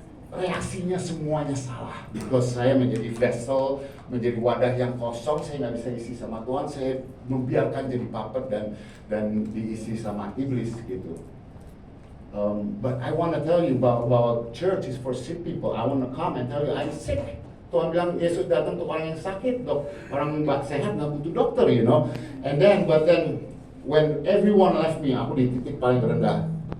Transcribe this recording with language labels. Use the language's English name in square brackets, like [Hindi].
[Indonesian] reaksinya semuanya salah. Because saya menjadi vessel, menjadi wadah yang kosong, saya nggak bisa isi sama Tuhan, saya membiarkan jadi puppet dan diisi sama iblis gitu. [English] But I want to tell you bahwa church is for sick people. I want to come and tell you I'm sick. [Indonesian] Tuhan bilang Yesus datang untuk orang yang sakit, dok. Orang yang sehat nggak butuh dokter, [English] you know. But then when everyone left me, [Indonesian] aku di titik paling rendah.